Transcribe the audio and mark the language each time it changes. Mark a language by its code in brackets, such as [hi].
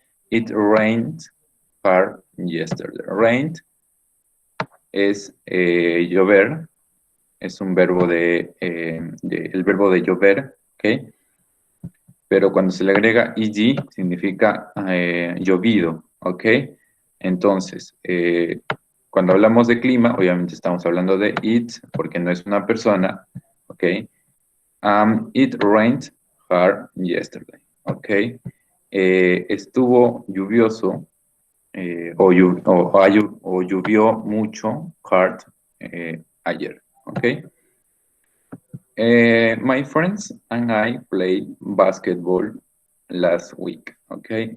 [en] It rained hard yesterday. [es] Rained es llover, es un verbo el verbo de llover, ¿ok? Pero cuando se le agrega ed significa llovido, ¿ok? Entonces, cuando hablamos de clima, obviamente estamos hablando de it, porque no es una persona, ¿ok? [en] It rained hard yesterday, [es] ¿ok? Estuvo lluvioso o llovió mucho hard ayer, ¿ok? [en] My friends and I played basketball last week, ¿ok?